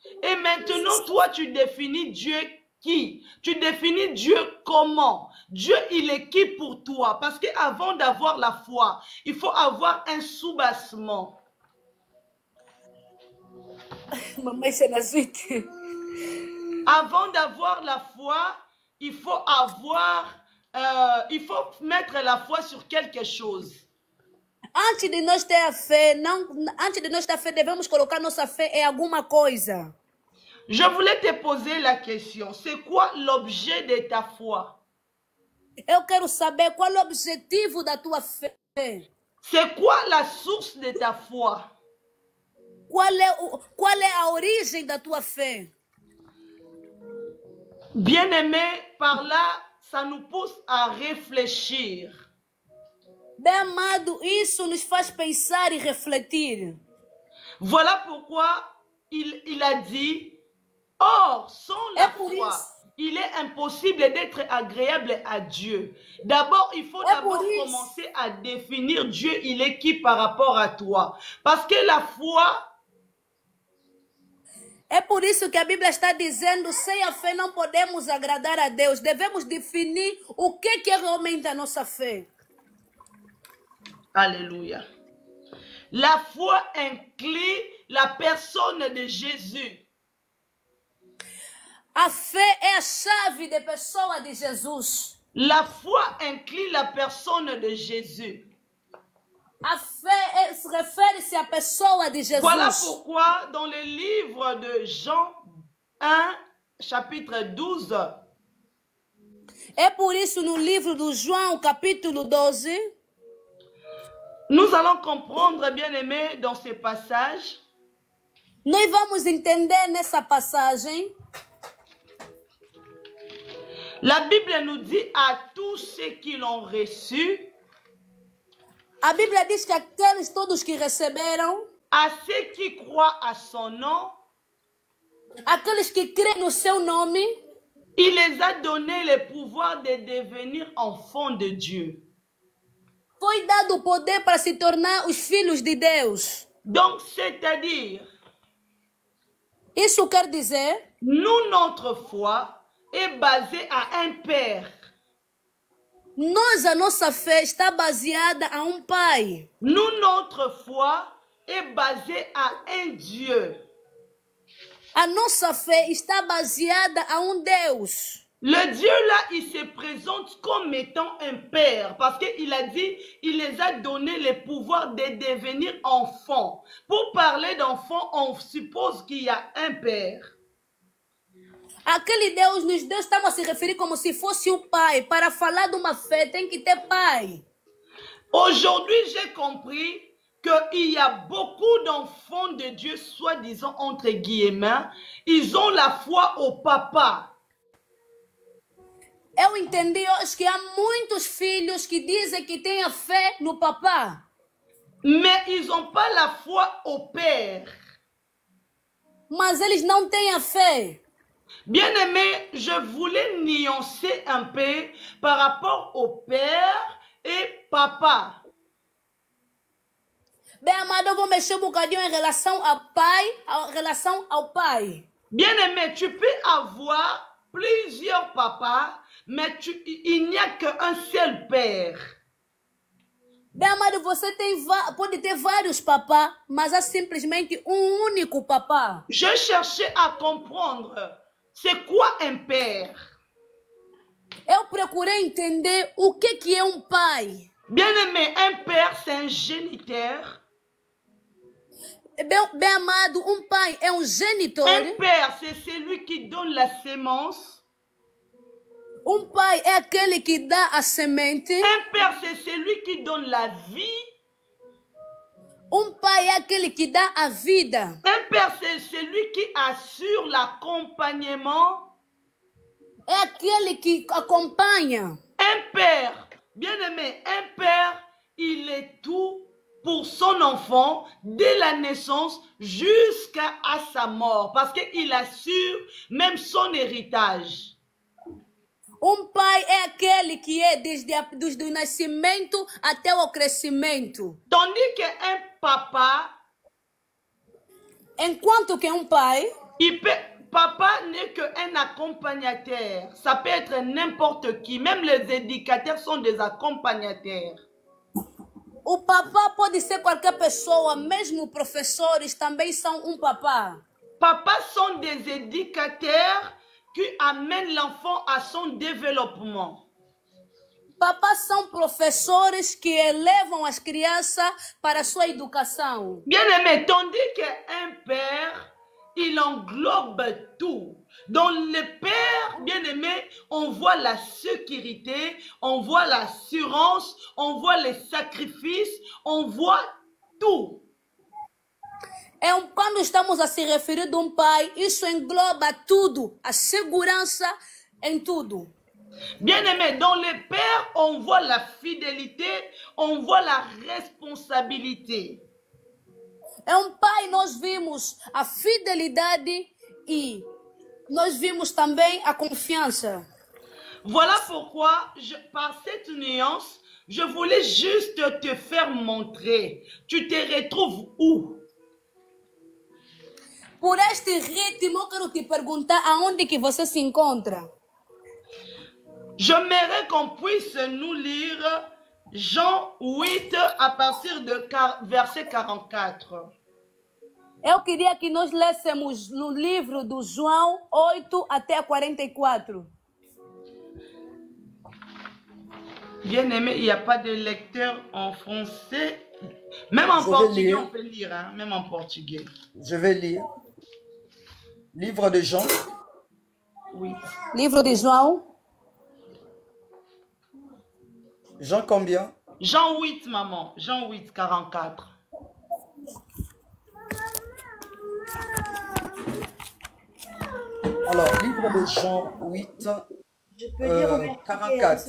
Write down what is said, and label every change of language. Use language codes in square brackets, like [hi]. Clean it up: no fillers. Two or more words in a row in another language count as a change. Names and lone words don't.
[fr] Et maintenant, toi, tu définis Dieu qui? Tu définis Dieu comment? Dieu, il est qui pour toi? Parce qu'avant d'avoir la foi, il faut avoir un soubassement. Mamãe, c'est la suite. Avant d'avoir la foi, il faut mettre la foi sur quelque chose. [pt] Antes de nós ter a fé, antes de nós ter a fé, devemos colocar nossa fé em alguma coisa. [fr] Je voulais te poser la question, c'est quoi l'objet de ta foi? [pt] Eu quero saber qual é o objetivo da tua fé. [fr] C'est quoi la source de ta foi? [pt] Qual é a origem da tua fé? [fr] Bien-aimé, par là, ça nous pousse à réfléchir. [pt] Bem amado, isso nos faz pensar e refletir. [fr] Voilà pourquoi il a dit, or, sans la foi, il est impossible d'être agréable à Dieu. D'abord, il faut commencer à définir Dieu, il est qui par rapport à toi. Parce que la foi... [pt] É por isso que a Bíblia está dizendo, sem a fé não podemos agradar a Deus. Devemos definir o que é realmente a nossa fé. [fr] Alléluia. La foi inclut la personne de Jésus. [pt] A fé é a chave de pessoa de Jesus. [fr] La foi inclut la personne de Jésus. [pt] A fé refere-se à pessoa de Jesus. [fr] Voilà pourquoi dans le livre de Jean 1, chapitre 12. [pt] É por isso no livro do João, capítulo 12. [fr] Nous allons comprendre, bien-aimés, dans ce passage. [pt] Nós vamos entender nessa passagem. [fr] La Bible nous dit à tous ceux qui l'ont reçu. [pt] A Bíblia diz que aqueles todos que receberam, [fr] à ceux qui croient à son nom, [pt] aqueles que creem no seu nome, [fr] il les a donné le pouvoir de devenir enfants de Dieu. [pt] Foi dado o poder para se tornar os filhos de Deus. [fr] Donc, c'est-à-dire, [pt] isso quer dizer, [fr] nous, notre foi est basée à un Père. [pt] Nós, a nossa fé está baseada a um Pai. [fr] Nous, notre foi est basée à un Dieu. [pt] A nossa fé está baseada a um Deus. [fr] Le Dieu là, il se présente comme étant un père parce qu'il a dit, il les a donné le pouvoir de devenir enfants. Pour parler d'enfants, on suppose qu'il y a un père. [pt] Aquele Deus nos deu, estamos a se referir como se fosse um pai. Para falar de uma fé, tem que ter pai. [fr] Aujourd'hui, j'ai compris qu'il y a beaucoup d'enfants de Dieu, soi-disant entre guillemets, ils ont la foi au papa. [pt] Eu entendi hoje que há muitos filhos que dizem que têm a fé no papá. [fr] Mais ils n'ont pas la foi au père. [pt] Mas eles não têm a fé. [fr] Bien-aimé, je voulais nuancer un peu par rapport au père et papa. [pt] Bem, amado, eu vou mexer bocadinho em relação ao pai, relação ao pai. [fr] Bien-aimé, tu peux avoir plusieurs papas, mais il n'y a qu'un seul père. [pt] Bem, amado, você pode ter vários papás, mas há simplesmente um único papá. [fr] Je cherchais à comprendre. C'est quoi un père? [pt] Eu procurei entender o que é um pai. [fr] Bien-aimé, un père, c'est un géniteur. [pt] Bem amado, um pai é um genitor. [fr] Un père, c'est celui qui donne la sémence. [pt] Um pai é aquele que dá a semente. [fr] Un père, c'est celui qui donne la vie. [pt] Um pai é aquele que dá a vida. [fr] Un père, c'est celui qui assure l'accompagnement. [pt] É aquele que acompanha. [fr] Un père, bien-aimé, un père, il est tout pour son enfant dès la naissance jusqu'à sa mort. Parce qu'il assure même son héritage. [pt] Um pai é aquele que é desde o nascimento até o crescimento. [fr] Tandis qu'un papa, [pt] enquanto que um pai, [fr] il peut Papa n'est qu'un accompagnateur. Ça peut être n'importe qui. Même les éducateurs sont des accompagnateurs. [pt] O papá pode ser qualquer pessoa, mesmo professores também são papá. [fr] Papas sont des éducateurs qui amènent l'enfant à son développement. [pt] Papás são professores que elevam as crianças para a sua educação. [fr] Bien-aimé, tandis qu'un père, il englobe tout. Dans le père, bien-aimé, on voit la sécurité, on voit l'assurance, on voit les sacrifices, on voit tout. [pt] Quando estamos a se referir de pai, isso engloba tudo, a segurança em tudo. [fr] Bien-aimé, dans le père, on voit la fidélité, on voit la responsabilité. [pt] Pai, nós vimos a fidelidade e nós vimos também a confiança. [fr] Voilà pourquoi, par cette nuance, je voulais juste te faire montrer. Tu te retrouves où? [pt] Por este ritmo, eu quero te perguntar aonde que você se encontra. [fr] J'aimerais qu'on puisse nous lire Jean 8 à partir de verset 44. [pt] Eu queria que nós lêssemos no livro do João 8 até 44. [fr] Bien-aimé, il n'y a pas de lecteur en français. Même en portugais, on peut lire, hein? Même en portugais. Je vais lire. Livre de Jean. Oui. [pt] Livro de João. [fr] Jean combien? Jean 8, maman. Jean 8, 44. Alors, livre de Jean 8, 44.